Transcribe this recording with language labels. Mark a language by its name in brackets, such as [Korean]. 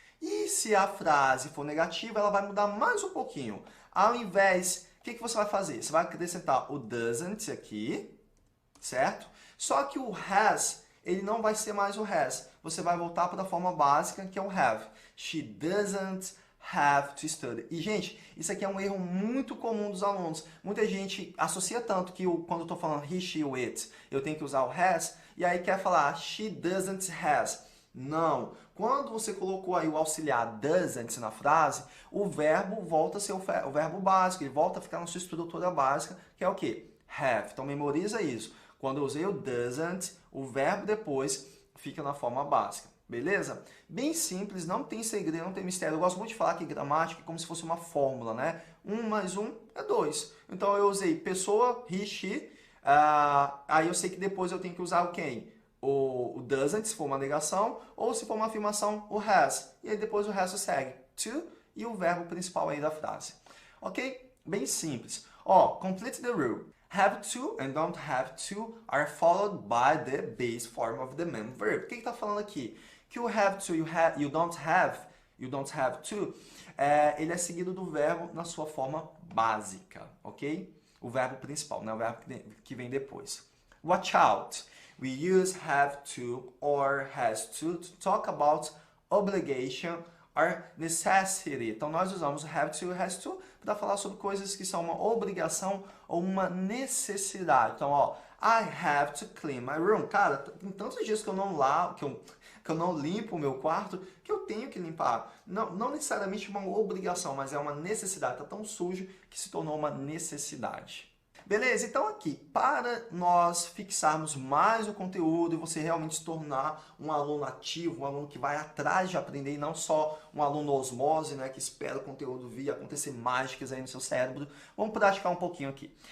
[Portuguese] E se a frase for negativa, ela vai mudar mais um pouquinho. Ao invés, o que você vai fazer? Você vai acrescentar o doesn't aqui, certo? Só que o has, ele não vai ser mais o has. Você vai voltar para a forma básica, que é o have. [English] She doesn't have to study. [Portuguese] E, gente, isso aqui é um erro muito comum dos alunos. Muita gente associa tanto que quando eu estou falando he, she, it, eu tenho que usar o has, e aí quer falar [English] she doesn't has. [Portuguese] Não. Quando você colocou aí o auxiliar doesn't na frase, o verbo volta a ser o verbo básico, ele volta a ficar na sua estrutura básica, que é o quê? Have. Então, memoriza isso. Quando eu usei o doesn't, o verbo depois fica na forma básica. Beleza? Bem simples, não tem segredo, não tem mistério. Eu gosto muito de falar que gramática é como se fosse uma fórmula, né? 1 mais 1 é 2. Então, eu usei pessoa, he, she. Aí eu sei que depois eu tenho que usar o quem? O doesn't, se for uma negação, ou se for uma afirmação, o has. E aí depois o resto segue. To e o verbo principal aí da frase. Ok? Bem simples. [English] Ó, complete the rule. Have to and don't have to are followed by the base form of the main verb. [Portuguese] O que está falando aqui? Que o have to e o you don't have to, ele é seguido do verbo na sua forma básica, ok? O verbo principal, né? O verbo que vem depois. [English] Watch out. We use have to or has to talk about obligation or necessity. [Portuguese] Então, nós usamos have to e has to para falar sobre coisas que são uma obrigação ou uma necessidade. [English] Então, ó, I have to clean my room. [Portuguese] Cara, tem tantos dias que eu não lavo, que eu não limpo o meu quarto, que eu tenho que limpar. Não necessariamente uma obrigação, mas é uma necessidade. Está tão sujo que se tornou uma necessidade. Beleza? Então aqui, para nós fixarmos mais o conteúdo e você realmente se tornar um aluno ativo, um aluno que vai atrás de aprender e não só um aluno osmose, né, que espera o conteúdo vir, acontecer mágicas aí no seu cérebro, vamos praticar um pouquinho aqui.